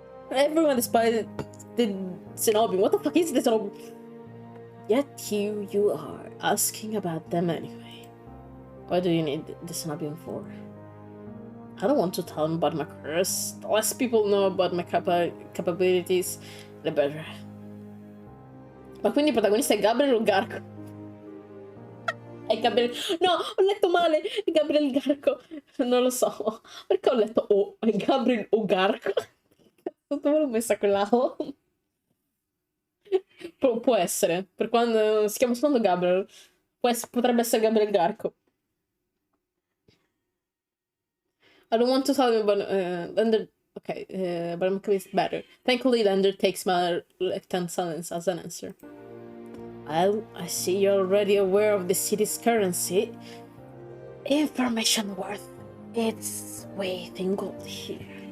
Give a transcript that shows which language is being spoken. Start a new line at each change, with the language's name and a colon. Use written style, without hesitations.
English: Everyone despite the Cenobium. What the fuck is this? Yet here you are, asking about them anyway. What do you need the Cenobium for? I don't want to tell them about my curse. The less people know about my capabilities, the better.
Italian: Ma quindi il protagonista è Gabriel Ugarco? È Gabriel... No, ho letto male! È Gabriel Garco. Non lo so. Perché ho letto O? È Gabriel Ugarco? Dove l'ho messa quella O? Può essere. Per quando si chiama solo Gabriel. Potrebbe essere Gabriel Garco.
English: I don't want to tell you about... Okay, but I'm convinced better. Thankfully, Lander takes my reluctant silence as an answer. Well, I see you're already aware of the city's currency. Information worth its weight in gold here.